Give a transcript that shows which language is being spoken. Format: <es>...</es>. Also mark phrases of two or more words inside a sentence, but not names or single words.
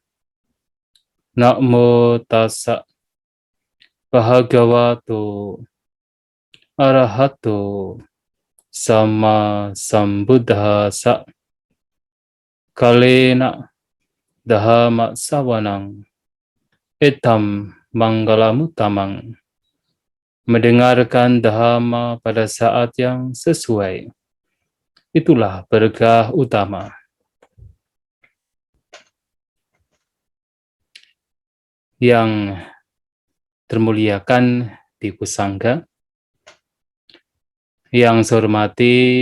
<pi>Namo tassa Bhagavato Arahato Sama Sambuddhasa. Kalena Dhamma Sawanang Etam Mangalamutamang.</pi> <id>Mendengarkan Dhamma pada saat yang sesuai, itulah berkah utama. Yang termuliakan Bhikkhu Sangha, yang saya hormati</id>